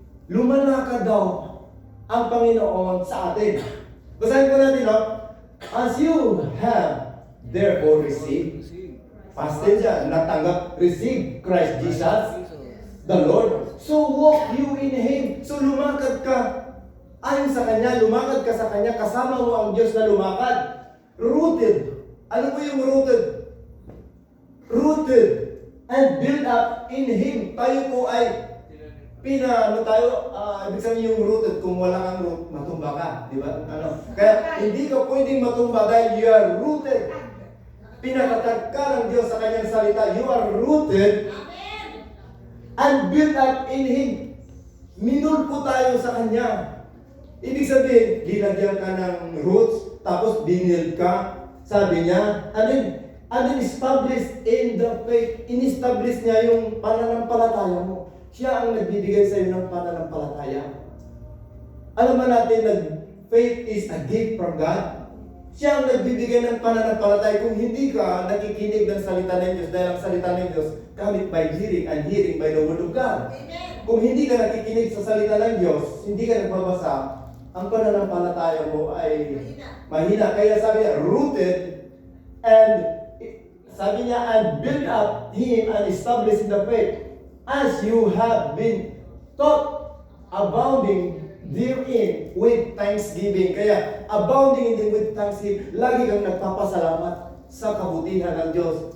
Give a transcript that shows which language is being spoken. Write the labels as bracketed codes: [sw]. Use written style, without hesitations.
[tl] Lumalakad daw ang Panginoon sa atin. Basahin po natin, no? [en] As you have therefore received, [tl] past tense yan, natanggap, [en] receive Christ Jesus, the Lord, so walk you in Him. [tl] So lumakad ka ayon sa Kanya, lumakad ka sa Kanya, kasama mo ang Diyos na lumakad. Rooted. Ano po yung rooted? [en] Rooted and built up in Him. [tl] Tayo po ay ibig sabihin yung rooted, kung wala kang root, matumba ka. Di ba? Kaya hindi ka pwedeng matumba dahil [en] you are rooted. [tl] Pinakatag ka ng Diyos sa Kanyang salita. [en] You are rooted and built up in Him. [tl] Minulpo tayo sa Kanya. Ibig sabihin, linagyan ka ng roots, tapos binild ka. Sabi niya, [en] and then established in the faith. [tl] In-establish niya yung pananampalataya mo. Siya ang nagbibigay sa iyo ng pananampalataya. Alam mo natin na [en] faith is a gift from God. [tl] Siya ang nagbibigay ng pananampalataya. Kung hindi ka nakikinig ng salita ng Diyos, dahil ang salita ng Diyos [en] coming by hearing and hearing by the word of God. [tl] Amen. Kung hindi ka nakikinig sa salita ng Diyos, hindi ka nagbabasa, ang pananampalataya mo ay mahina. Kaya sabi niya, [en] rooted and sabi niya, and build up Him and establish in the faith. as you have been taught, abounding therein with thanksgiving. [tl] Kaya, [en] abounding in with thanksgiving, [tl] lagi kang nagpapasalamat sa kabutihan ng Diyos.